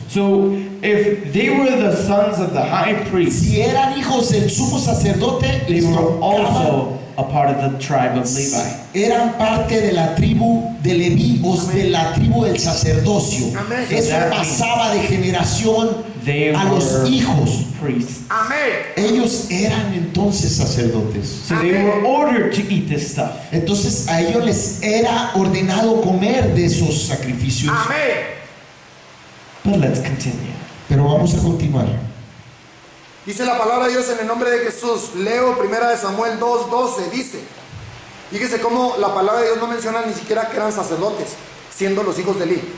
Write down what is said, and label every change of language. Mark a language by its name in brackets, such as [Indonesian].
[English] so if they were the sons of the high priest, [Spanish] Si eran hijos del sumo sacerdote, [English] they [Spanish] les [English] were [Spanish] tocaba, [English] also a part of the tribe of Levi. [Spanish] eran parte de la tribu de Leví o de la tribu del sacerdocio. Amén. Eso pasaba de generación [English] They [Spanish] a los [English] were [Spanish] hijos. [English] priests. [Spanish] Amén. Ellos eran entonces sacerdotes. [English] So they were ordered to eat this stuff. [Spanish] Entonces a ellos les era ordenado comer de esos sacrificios. Amén. [English] But let's continue. [Spanish] Pero vamos a continuar. Dice la palabra de Dios en el nombre de Jesús. Leo Primera de Samuel 2:12. Dice, fíjese cómo la palabra de Dios no menciona ni siquiera que eran sacerdotes, siendo los hijos de Elí.